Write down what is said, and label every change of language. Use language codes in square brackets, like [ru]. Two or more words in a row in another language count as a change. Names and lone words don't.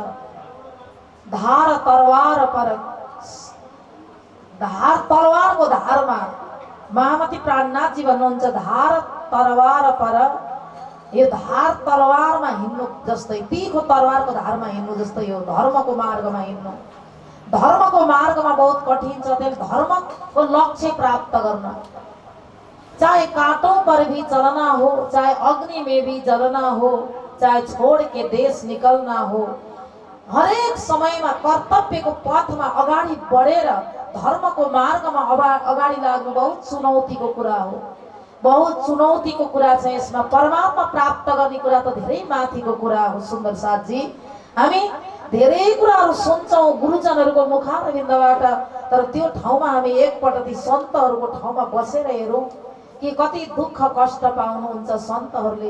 [hi] धार तरवार पर, [ne] धार तरवारको धारमा महामती प्राणनाथजी भन्नुहुन्छ, [hi] धार तरवार पर, [ne] यो धार तरवारमा हिँड्नु जस्तै, तीखो तरवारको धारमा हिँड्नु जस्तै हो धर्मको मार्गमा हिँड्नु। धर्मको मार्गमा बहुत कठिन छ। त्यस धर्मको लक्ष्य प्राप्त गर्न, [hi] चाहे कांटों पर भी चलना हो, चाहे अग्नि में भी जलना हो, चाहे छोड़ के देश निकलना हो, [ne] हरेक समयमा कर्तव्यको पथमा अगाडि बढेर धर्मको मार्गमा अगाडि लाग्नु बहुत चुनौतीको कुरा हो। बहुत चुनौतीको कुरा छ यसमा। परमात्मा प्राप्त गर्ने कुरा त धेरै माथिको कुरा हो सुन्दर साथजी। हामी धेरै कुराहरू सुन्छौँ गुरुजनहरूको मुखारविन्दबाट, तर त्यो ठाउँमा हामी एकपल्ट ती सन्तहरूको ठाउँमा बसेर हेरौँ कि कति दुःख कष्ट पाउनुहुन्छ सन्तहरूले।